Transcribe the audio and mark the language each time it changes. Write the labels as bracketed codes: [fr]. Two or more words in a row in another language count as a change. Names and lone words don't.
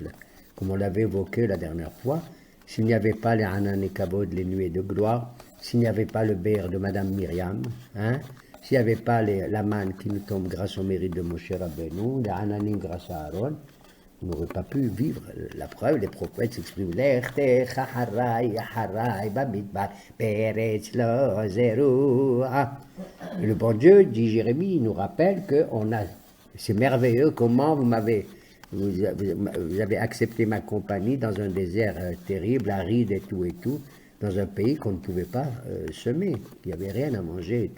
[fr] Comme on l'avait évoqué la dernière fois, s'il n'y avait pas les Hanan et Kabod, les nuées de gloire, s'il n'y avait pas le Bér de Madame Myriam, hein, s'il n'y avait pas la manne qui nous tombe grâce au mérite de Moshe Rabbeinu, les Hananim grâce à Aaron, on n'aurait pas pu vivre. La preuve, les prophètes s'expriment [he] לכתך אחרי אחרי במדבר בארץ לא זרועה. [fr] Et le bon Dieu, dit Jérémie, il nous rappelle que c'est merveilleux comment vous avez accepté ma compagnie dans un désert terrible, aride et tout, dans un pays qu'on ne pouvait pas semer. Il n'y avait rien à manger et tout.